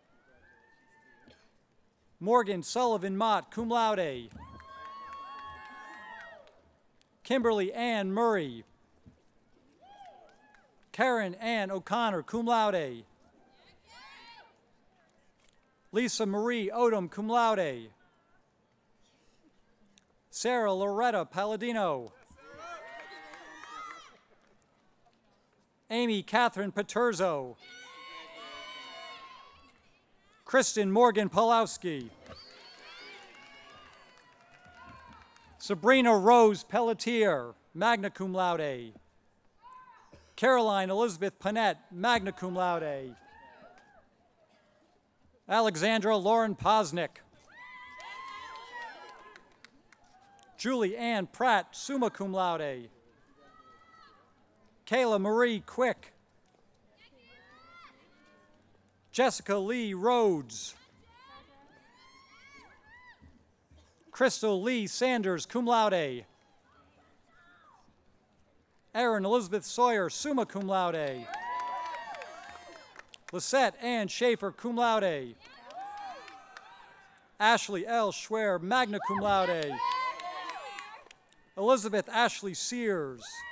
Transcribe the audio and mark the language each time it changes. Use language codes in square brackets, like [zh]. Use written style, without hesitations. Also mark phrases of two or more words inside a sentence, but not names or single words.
[en] Morgan Sullivan Mott, [la] cum laude. [en] Kimberly Ann Murray. Karen Ann O'Connor, [la] cum laude. [en] Lisa Marie Odom, [la] cum laude. [en] Sarah Loretta Palladino. Amy Catherine Paterzo. Kristen Morgan Pulowski. Sabrina Rose Pelletier, [la] magna cum laude. [en] Caroline Elizabeth Panette, [la] magna cum laude. [en] Alexandra Lauren Posnick. Julie Ann Pratt, [la] summa cum laude. [en] Kayla Marie Quick. Jessica Lee Rhodes. Crystal Lee Sanders, [la] cum laude. [en] Erin Elizabeth Sawyer, [la] summa cum laude. [en] Lisette Ann Schaefer, [la] cum laude. [en] Ashley L. Schwer, [la] magna cum laude. [en] Elizabeth Ashley Sears.